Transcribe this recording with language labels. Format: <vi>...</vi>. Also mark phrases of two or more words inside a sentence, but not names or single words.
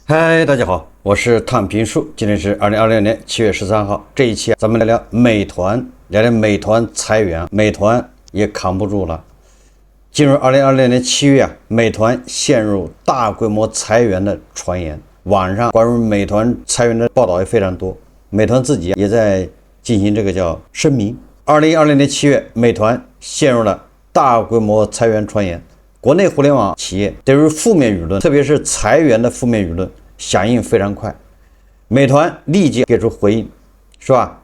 <zh>嗨，大家好，我是躺平树，今天是2026年7月13号。这一期咱们聊聊美团，聊聊美团裁员，美团也扛不住了。进入2026年7月美团陷入大规模裁员的傳言，網上關於美團裁員的報道也非常多，美團自己也在進行這個叫聲明。2026年7月，美團陷入了大規模裁員傳言。國內互聯網企業對於負面輿論，特別是裁員的負面輿論響應非常快，美團立即給出回應，是吧？</zh>